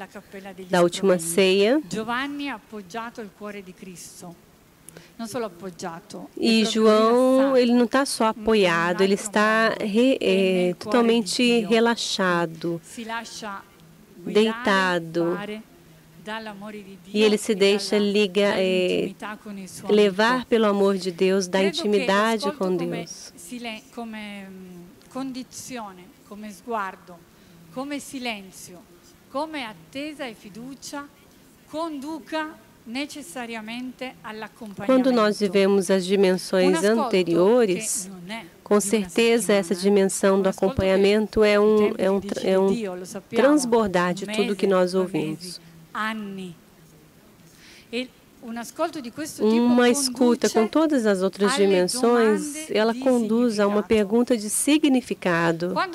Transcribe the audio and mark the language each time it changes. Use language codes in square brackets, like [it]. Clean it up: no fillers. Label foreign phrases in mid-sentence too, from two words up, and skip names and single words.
[pt] E João, ele não está só apoiado, ele está totalmente relaxado, deitado. E ele se deixa levar pelo amor de Deus, da intimidade com Deus. [it] Condizione, come sguardo, come silenzio, come attesa e fiducia, conduca necessariamente all'accompagnamento. [pt] Quando nós vivemos as dimensões anteriores, com certeza essa dimensão do acompanhamento é um transbordar de tudo que nós ouvimos. Uma escuta com todas as outras dimensões, ela conduz a uma pergunta de significado.